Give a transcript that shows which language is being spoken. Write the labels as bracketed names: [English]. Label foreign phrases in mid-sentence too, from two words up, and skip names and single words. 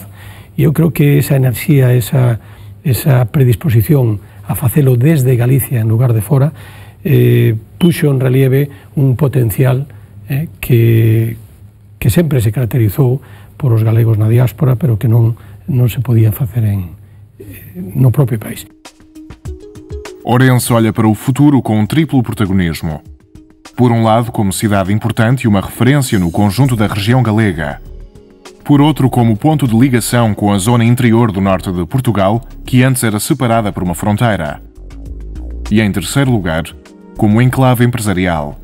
[Galician] E eu creo que esa enerxía, esa predisposición a facelo desde Galicia en lugar de fora, puxo en relieve un potencial que sempre se caracterizou por os galegos na diáspora, pero que non se podía facer no propio país. [Portuguese] Ourense olha para o futuro com um triplo protagonismo. Por um lado, como cidade importante e uma referência no conjunto da região galega. Por outro, como ponto de ligação com a zona interior do norte de Portugal, que antes era separada por uma fronteira. E em terceiro lugar, como enclave empresarial.